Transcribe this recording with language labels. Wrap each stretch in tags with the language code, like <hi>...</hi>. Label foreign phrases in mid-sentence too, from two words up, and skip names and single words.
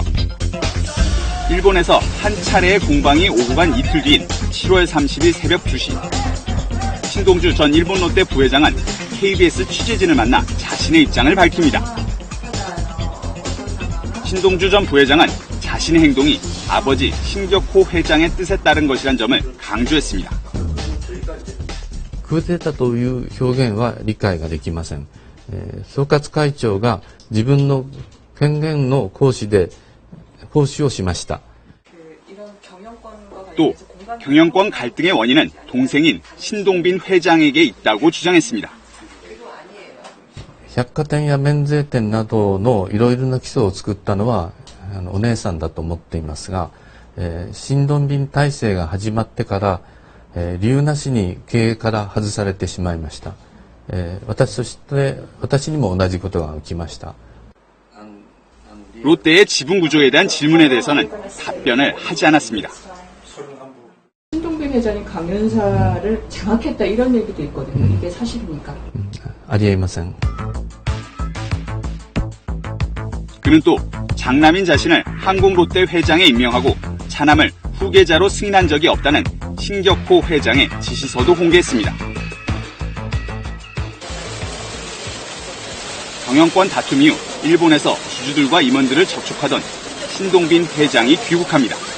<ko>일본에서 한 차례의 공방이 오고 간 이틀 뒤인 7월 30일 새벽 2시. 신동주 전 일본 롯데 부회장은 KBS 취재진을 만나 자신의 입장을 밝힙니다. 신동주 전 부회장은 자신의 행동이 아버지 신격호 회장의 뜻에 따른 것이란 점을 강조했습니다.</ko> <ja>クーデターという表現は理解ができません。総括会長が自分の権限の行使で行使をしました。</ja> <ko>또 경영권 갈등의 원인은 동생인 신동빈 회장에게 있다고 주장했습니다.</ko> <ja>百貨店や免税店などのいろいろな基礎を作ったのはお姉さんだと思っていますが、新ドンビン体制が始まってから、理由なしに経営から外されてしまいました。私にも同じことが起きました。</ja> <ko>롯데의 지분 구조에 대한 질문에 대해서는 답변을 하지 않았습니다. 신동빈 회장이 강연사를 장악했다 이런 얘기도 있거든요. 이게 사실입니까?</ko> <ja>ありえません。</ja> <ko>그는 또 장남인 자신을 한국 롯데 회장에 임명하고 차남을 후계자로 승인한 적이 없다는 신격호 회장의 지시서도 공개했습니다. 경영권 다툼 이후 일본에서 주주들과 임원들을 접촉하던 신동빈 회장이 귀국합니다.</ko>